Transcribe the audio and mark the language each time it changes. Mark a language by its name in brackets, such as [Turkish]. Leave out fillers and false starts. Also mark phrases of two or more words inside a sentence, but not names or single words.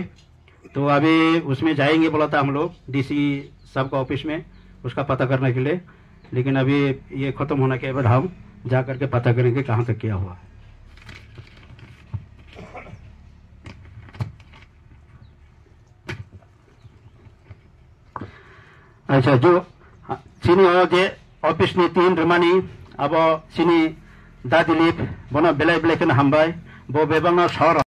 [Hindi] तो अभी उसमें जाएंगे बोला था हम लोग डीसी साहब का ऑफिस में उसका पता करने के लिए, लेकिन अभी ये खत्म होने के बाद हम जा करके पता करेंगे कहाँ तक क्या हुआ। अच्छा, जो [Kok Borok] sini oje office ni tin remani abo sini da dilip bono belai belai ken hambai bo bebang na sor